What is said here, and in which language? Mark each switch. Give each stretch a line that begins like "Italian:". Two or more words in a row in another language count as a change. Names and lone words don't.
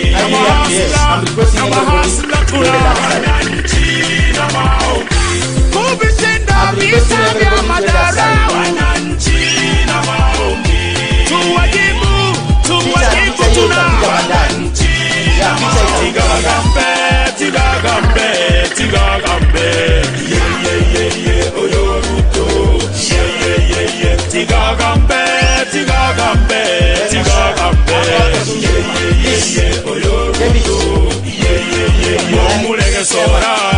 Swahili: Na mahasla tuna wananchi na maombi. Kuvishinda vita vya madara wananchi na maombi. Tuwajibu tuna wananchi na maombi.
Gusii: Tigagambe, tigagambe, tigagambe. Oyo Ruto. Tigagambe, tigagambe, tigagambe. Oyo Ruto. Omulege sora.